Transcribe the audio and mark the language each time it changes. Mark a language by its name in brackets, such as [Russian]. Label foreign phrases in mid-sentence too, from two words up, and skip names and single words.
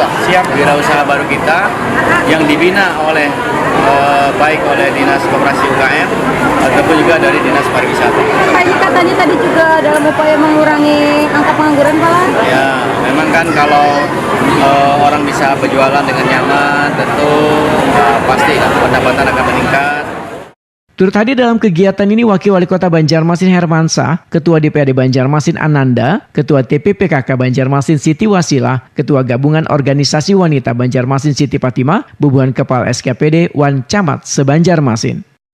[Indonesian] Wirausaha baru kita yang dibina oleh baik oleh Dinas Koperasi UKM ataupun juga dari Dinas Pariwisata. Pak, ini katanya tadi juga dalam upaya mengurangi angka pengangguran, Pak? Ya, memang kan kalau orang bisa berjualan dengan nyaman, tentu pasti pendapatan akan meningkat. Turut hadir dalam kegiatan ini Wakil Wali Kota Banjarmasin Hermansyah, Ketua DPRD Banjarmasin Ananda, Ketua TPPKK Banjarmasin Siti Wasilah, Ketua Gabungan Organisasi Wanita Banjarmasin Siti Fatimah, Bubuhan Kepala SKPD Wan Camat se-Banjarmasin.